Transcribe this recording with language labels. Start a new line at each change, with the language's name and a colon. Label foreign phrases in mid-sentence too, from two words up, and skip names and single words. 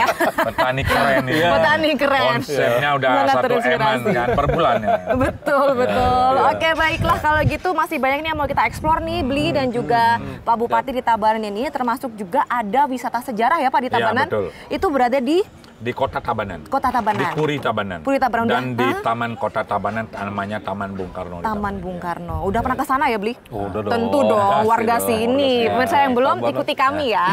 Indonesian: Petani keren ini. Petani keren. Konsepnya udah Sangat 1 M kan per bulannya. Betul. Oke, baiklah kalau gitu masih banyak nih yang mau kita eksplor nih, Bli dan juga Pak Bupati di Tabanan ini, termasuk juga ada wisata sejarah ya Pak di Tabanan. Betul. Itu berada di Kota Tabanan. Kota Tabanan. Di Puri Tabanan. Puri Tabanan. Dan di Taman Kota Tabanan namanya Taman Bung Karno. Taman Bung Karno. Udah pernah ke sana ya, Bli? Udah dong. Tentu dong, warga sini. Pemirsa yang belum, Tabanan. ikuti kami ya.